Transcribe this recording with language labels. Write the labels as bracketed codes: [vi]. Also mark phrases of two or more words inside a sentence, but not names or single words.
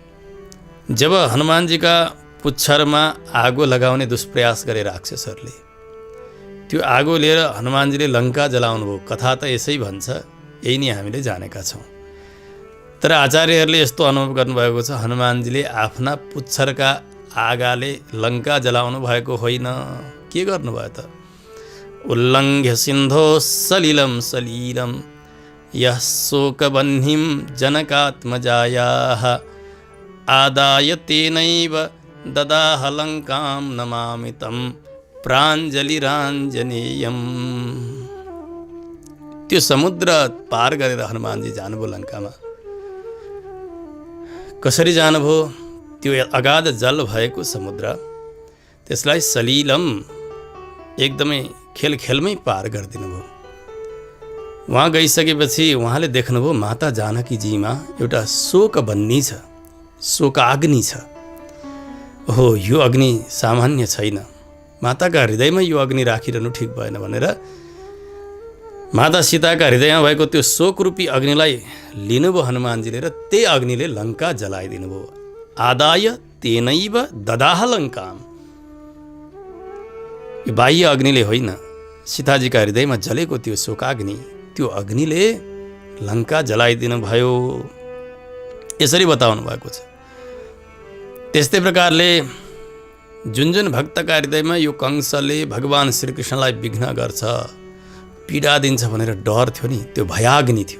[ne] जब हनुमानजीका पुच्छरमा आगो लगाउने दुष्प्रयास गरे राक्षसहरूले, त्यो आगो लिएर हनुमानजीले लङ्का जलाउनु भयो। कथा त यसै भन्छ, यही नै हामीले जानेका छौँ। तर आचार्यहरूले यस्तो अनुभव गर्नुभएको छ, हनुमानजीले आफ्ना पुच्छरका आगाले लङ्का जलाउनु भएको होइन। के गर्नुभयो त? [sa] उल्लङ्घ्य सिन्धो सलिलं सलीलं यः शोकबह्निं जनकात्मजायाः आदाय तेनैव ददाह लङ्कां नमामि तं प्राञ्जलिराञ्जनेयम्। [ne] त्यो समुद्र पार गरेर हनुमानजी जानुभयो लङ्कामा। कसरी जानुभयो? त्यो अगाध जल भएको समुद्र, त्यसलाई सलिलम, एकदमै खेलखेलमै पार गरिदिनु भयो। वहाँ गइसकेपछि उहाँले देख्नुभयो माता जानकीजीमा एउटा शोकबह्नि छ, शोकाग्नि छ। हो, यो अग्नि सामान्य छैन। माताका हृदयमा यो अग्नि राखिरहनु ठिक भएन भनेर माता सीताका हृदयमा भएको त्यो शोकरूपी अग्निलाई लिनुभयो हनुमानजीले, र त्यही अग्निले लङ्का जलाइदिनु भयो। [sa] आदाय तेनैव ददाह लङ्काम। [ne] यो बाह्य अग्निले होइन, सीताजीका हृदयमा जलेको त्यो शोकाग्नि, त्यो अग्निले लङ्का जलाइदिनु भयो। यसरी बताउनु भएको छ। त्यस्तै प्रकारले जुन जुन भक्तका हृदयमा यो कंसले भगवान श्रीकृष्णलाई विघ्न गर्छ, पीडा दिन्छ भनेर डर थियो नि, त्यो भयाग्नि थियो।